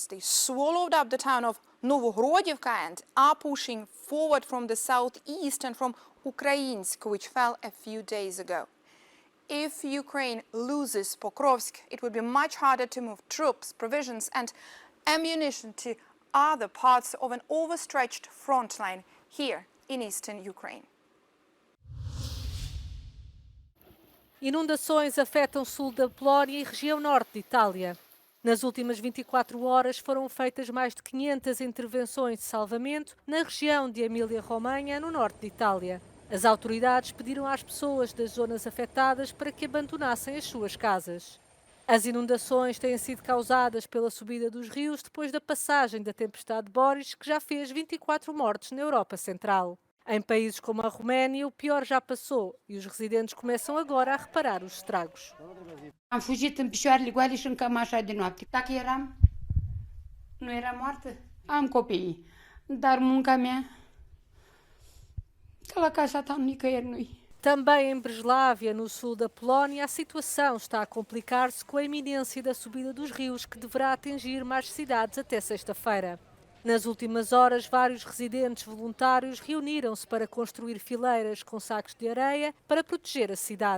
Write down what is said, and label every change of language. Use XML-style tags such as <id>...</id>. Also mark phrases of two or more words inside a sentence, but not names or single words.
<en>They swallowed up the town of Novohrodivka and are pushing forward from the southeast and from Ukrainsk, which fell a few days ago. If Ukraine loses Pokrovsk, it would be much harder to move troops, provisions and ammunition to other parts of an overstretched front line here in eastern Ukraine.</en> <pt>Inundações afetam o sul da Polónia e região norte de Itália. Nas últimas 24 horas foram feitas mais de 500 intervenções de salvamento na região de Emília-Romanha, no norte de Itália. As autoridades pediram às pessoas das zonas afetadas para que abandonassem as suas casas. As inundações têm sido causadas pela subida dos rios depois da passagem da tempestade Boris, que já fez 24 mortes na Europa Central. Em países como a Roménia, o pior já passou e os residentes começam agora a reparar os estragos.</pt> <ro>Am fugit în picioarele goale și în cămașa de noapte. Dacă nu eram moartă, am copiii. Dar munca mea, că la casa ta nicăieri nu-i.</ro> <pt>Também em Breslávia, no sul da Polónia, a situação está a complicar-se com a iminência da subida dos rios, que deverá atingir mais cidades até sexta-feira. Nas últimas horas, vários residentes voluntários reuniram-se para construir fileiras com sacos de areia para proteger a cidade.</pt>